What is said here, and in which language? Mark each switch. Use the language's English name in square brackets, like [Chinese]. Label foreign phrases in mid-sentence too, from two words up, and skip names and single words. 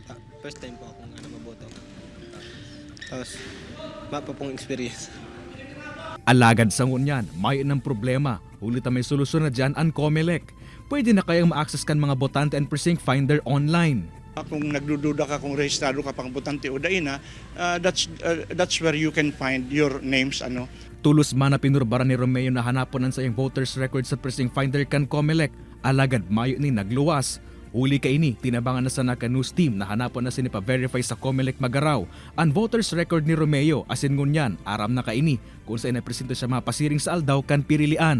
[Filipino] First time po akong maboto. Tapos, mapa pong experience. [Bikol] Alagad sa ngunyan, may ng problema. Ulit na may solusyon na dyan ang COMELEC. Pwede na kayang ma-access kan mga botante and precinct finder online. Kung nagdududa ka kung rehistrado ka pang botante o daina, [English] that's where you can find your names. [Bikol] Tulos man na pinurbara ni Romeo na hanapon ang sayang voters record sa precinct finder kan COMELEC. Alagad mayo ni nagluwas. Uli ka ini, tinabangan na sa Naka News team na hanapon na sinipa-verify sa COMELEC Magaraw ang voters record ni Romeo asin ngunyan, aram na ka ini kung saan napresento siya mapasiring sa aldaw kan pirilian.